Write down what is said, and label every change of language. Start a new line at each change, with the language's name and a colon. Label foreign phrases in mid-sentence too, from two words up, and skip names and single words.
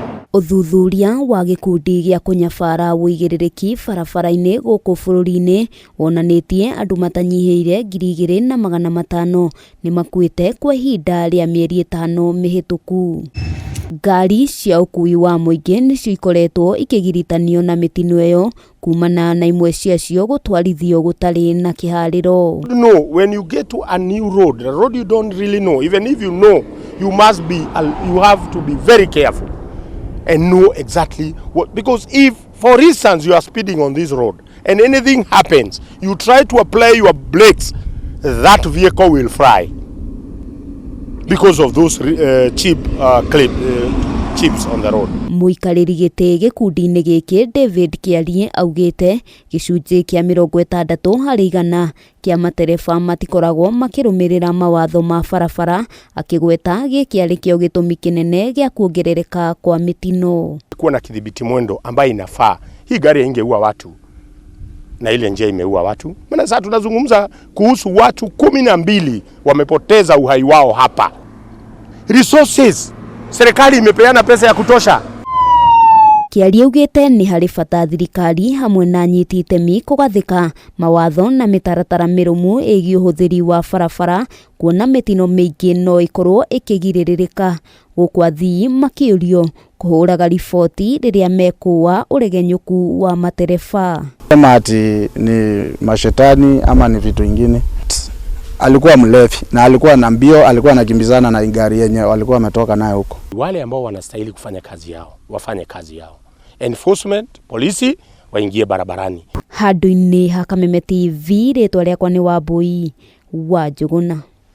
Kikuyu: Uthuthuria wa gikundi gya kunyabara wuigiririki barabara-ini guku bururi-ini wonanitie andu matanyihiire 2,500 ni makuite kwa ihinda ria mieri 5 mihituku. Ngari cia ukuui wa muingi nicio ikoretwo ikigiritanio na mitino iyo kuumana na imwe ciacio gutwarithio gutari na kihariro.
English: No, when you get to a new road, the road you don't really know, even if you know, you have to be very careful and know exactly what, because if, for instance, you are speeding on this road and anything happens, you try to apply your brakes, that vehicle will fly because of those chips on the road.
Kikuyu: Muikariri giti gikundi-ini giki David Kiari augite gicunji kia 60% kia matereba matikoragwo makirumirira mawatho ma barabara, akigweta gikiari kio gitumi kinene gia kuongerereka kwa mitino.
Swahili: Kuwa na kidhibiti mwendo ambayo inafaa, hii gari ingeua watu na ile njia imeua watu. Maana sasa tunazungumza kuhusu watu 12 wamepoteza uhai wao hapa. Resources, serikali imepeana pesa ya kutosha.
Kikuyu: Kiari augite ni hari bata thirikari hamwe na nyiti itemi kugathika mawatho na mitaratara mirumu igi uhuthiri wa barabara, kuona mitino miingi no ikorwo ikigiririka. Guku athii makiurio kuhuraga riboti riria mekuwa uregenyuku wa matereba.
Swahili: Kama ati ni mashetani ama ni vitu vingine. Alikuwa mlevi na alikuwa na mbio, alikuwa anakimbizana na ngari yenye walikuwa wametoka nayo huko. Wale ambao wanastahili kufanya kazi yao wafanye kazi yao. Enforcement, polisi waingie barabarani.
Kikuyu: Handu-ini ha Kameme TV, ritwa riakwa ni Wambui wa Njuguna.